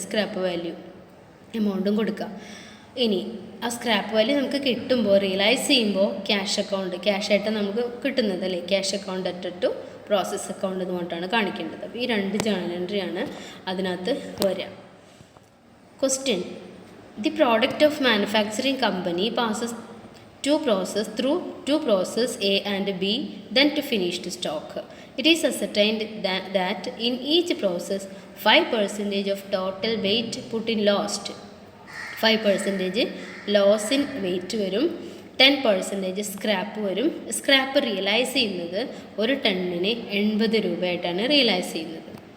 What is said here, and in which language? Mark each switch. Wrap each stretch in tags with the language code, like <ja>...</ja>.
<ml>Scrap value എമൗണ്ടും കൊടുക്കുക. ഇനി ആ സ്ക്രാപ്പ് വാല്യൂ നമുക്ക് കിട്ടുമ്പോൾ റിയലൈസ് ചെയ്യുമ്പോൾ ക്യാഷായിട്ട് നമുക്ക് കിട്ടുന്നത്, അല്ലേ? Cash account debtor to process account എന്ന് പറഞ്ഞിട്ടാണ് കാണിക്കേണ്ടത്. അപ്പോൾ ഈ രണ്ട് ജേണൽ എൻട്രിയാണ് അതിനകത്ത് വരിക.</ml> <en>Question: the product of manufacturing company passes through two process A and B, then to finished stock. It is ascertained that in each process 5% of total weight put in lost.</en> <ml>5%</ml> <en>loss in weight</en> <ml>വരും, 10% scrap വരും. Scrap realise ചെയ്യുന്നത് ഒരു ടണ്ണിന് 80 രൂപയായിട്ടാണ് realise ചെയ്യുന്നത്.</ml>